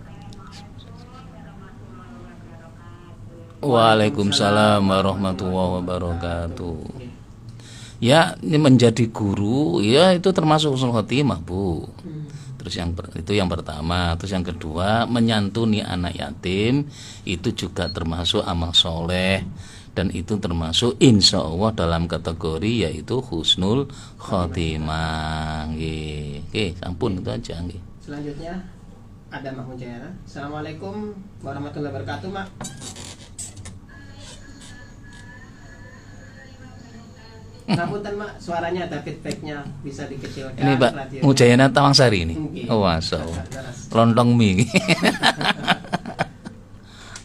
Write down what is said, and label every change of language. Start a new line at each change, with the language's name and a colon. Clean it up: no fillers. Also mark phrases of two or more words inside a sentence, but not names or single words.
Arabic: Waalaikumsalam warahmatullahi wabarakatuh.
Indonesian: Ya, ini menjadi guru ya itu termasuk
Arabic: husnul khotimah,
Indonesian: Bu. Terus itu yang pertama, terus yang kedua menyantuni anak yatim itu juga termasuk amal soleh dan itu termasuk
Arabic: insya Allah
Indonesian: dalam kategori yaitu
Arabic: husnul khotimah.
Javanese: Nggih, sampun
Indonesian: itu aja
Javanese: nggih.
Indonesian: Selanjutnya ada Mak Mujayana.
Arabic: Assalamualaikum warahmatullahi wabarakatuh, Mak.
Javanese: Ngapunten Mak,
Indonesian: suaranya ada feedbacknya, bisa dikecilkan. Ini Pak Mujayana Tawangsari ini.
Arabic: Oh, masya Allah.
Indonesian: Lontong mie.